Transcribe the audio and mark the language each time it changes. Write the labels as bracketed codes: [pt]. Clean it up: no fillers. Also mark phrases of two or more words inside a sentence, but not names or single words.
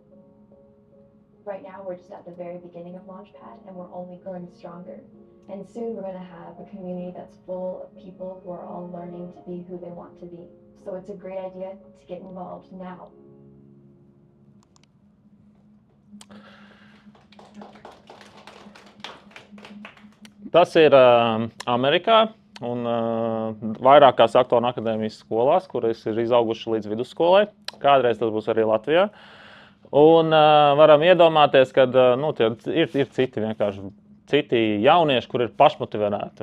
[en] Right now, we're just at the very beginning of Launchpad, and we're only growing stronger. And soon, we're going to have a community that's full of people who are all learning to be who they want to be. So it's a great idea to get involved now. [lv] Tas ir Amerikā un vairākās aktoru akadēmijas skolās, kuras ir izauguši līdz vidusskolai. Kādreiz tas būs arī Latvijā. Un varam iedomāties, ka ir citi jaunieši, kur ir pašmotivēti.